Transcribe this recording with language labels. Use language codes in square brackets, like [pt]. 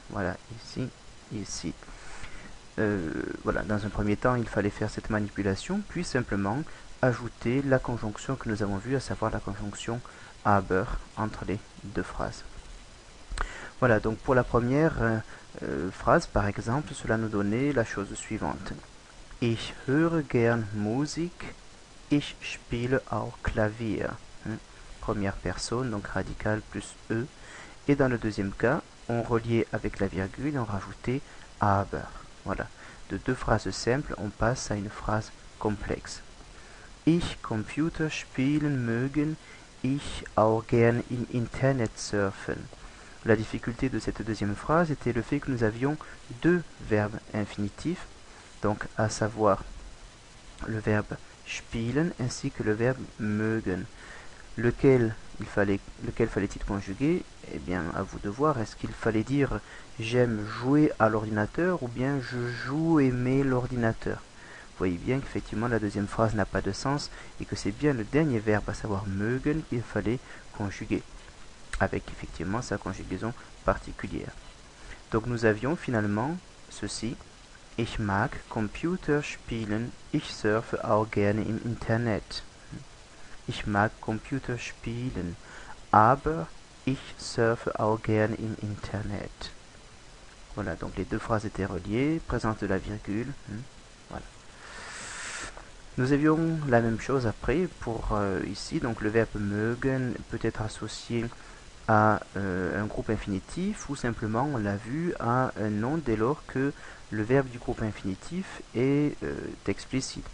[fr] Voilà, ici, ici. Voilà, dans un premier temps, il fallait faire cette manipulation, puis simplement ajouter la conjonction que nous avons vue, à savoir la conjonction aber entre les deux phrases. Voilà, donc pour la première phrase, par exemple, cela nous donnait la chose suivante. [de] Ich höre gern Musik, ich spiele auch Klavier. [fr] Première personne, donc radical plus E. Et dans le deuxième cas, on reliait avec la virgule et on rajoutait aber. Voilà. De deux phrases simples, on passe à une phrase complexe. [de] Ich Computer spielen mögen, ich auch gern im Internet surfen. [fr] La difficulté de cette deuxième phrase était le fait que nous avions deux verbes infinitifs, donc à savoir le verbe spielen ainsi que le verbe mögen. Lequel fallait-il conjuguer? Eh bien, à vous de voir. Est-ce qu'il fallait dire j'aime jouer à l'ordinateur ou bien je joue aimer l'ordinateur? Vous voyez bien qu'effectivement la deuxième phrase n'a pas de sens et que c'est bien le dernier verbe, à savoir mögen, qu'il fallait conjuguer, avec effectivement sa conjugaison particulière. Donc nous avions finalement ceci. [de] Ich mag Computer spielen, ich surfe auch gerne im Internet. Ich mag Computer spielen, aber ich surfe auch gern im Internet. [fr] Voilà, donc les deux phrases étaient reliées, présence de la virgule. Voilà. Nous avions la même chose après pour ici, donc le verbe mögen peut être associé à un groupe infinitif ou simplement, on l'a vu, à un nom dès lors que le verbe du groupe infinitif est explicite.